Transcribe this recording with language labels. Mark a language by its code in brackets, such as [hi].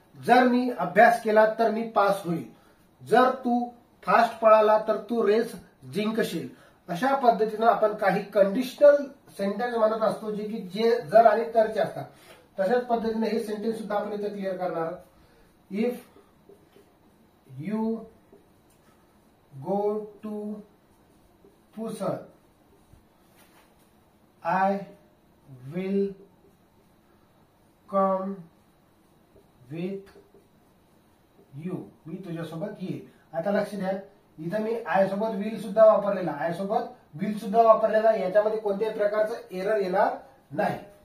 [mr] जर मी अभ्यास केला तर मी पास होईल, जर तू फास्ट पळाला तर तू रेस जिंकशील. अशा पद्धतीनं आपण काही कंडिशनल सेंटेन्स म्हणत असतो जे की जे जर आणि तरचे असतात. तशाच पद्धतीने हे सेंटेन्स सुद्धा आपण इथे क्लिअर करणार. [en] If you go to Pusad I will come with you. [mr] मी तुझ्यासोबत येईल. आता लक्ष द्या, इथं मी आय सोबत विल सुद्धा वापरलेला, आय सोबत विल सुद्धा वापरलेला. याच्यामध्ये कोणत्याही प्रकारचं एरर येणार नाही.